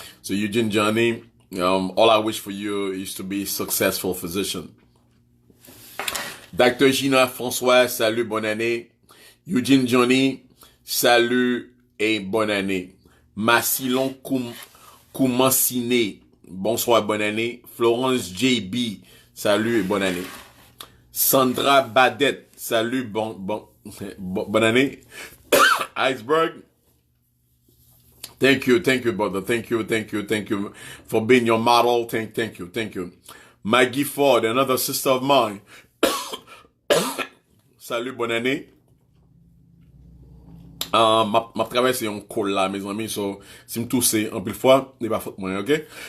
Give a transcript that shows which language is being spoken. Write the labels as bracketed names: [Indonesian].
[English] So, Eugene Johnny, all I wish for you is to be a successful physician. Dr. [French] Gina François, salut, bonne année. Eugene Johnny, salut et bonne année. Massilon Koumansine, bonsoir, bonne année. Florence JB, salut et bonne année. Sandra Badet, salut, bonne année. [English] Iceberg, thank you, brother. Thank you for being your model. Thank you. Maggie Ford, another sister of mine. [French] Salut, bonne année. Ma traversé un col là, mes amis, so, si me tousse un peu de fois, n'est pas faute moi, okay?